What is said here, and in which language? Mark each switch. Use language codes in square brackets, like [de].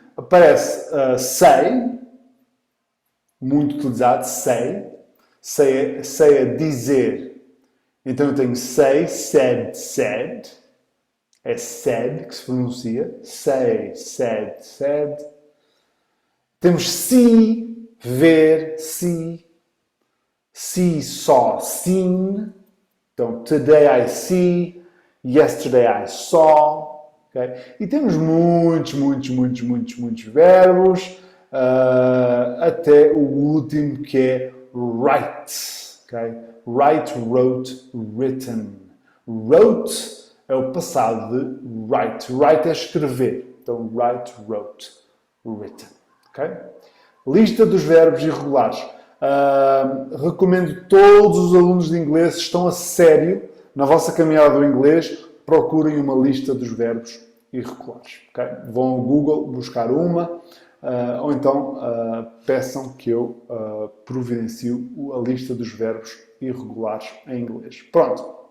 [pt] Aparece say, muito utilizado, say é dizer. Então eu tenho say, said, é said que se pronuncia, say, said. Temos see, ver, see saw, seen. [en] Então, today I see, yesterday I saw. Okay? [pt] E temos muitos verbos, até o último que é write. Okay? Write, wrote, written. Wrote é o passado de write. Write é escrever. Então, write, wrote, written. Okay? Lista dos verbos irregulares. Recomendo todos os alunos de inglês, se estão a sério na vossa caminhada do inglês, procurem uma lista dos verbos irregulares. Okay? Vão ao Google buscar uma, ou então peçam que eu providencio a lista dos verbos irregulares em inglês. Pronto.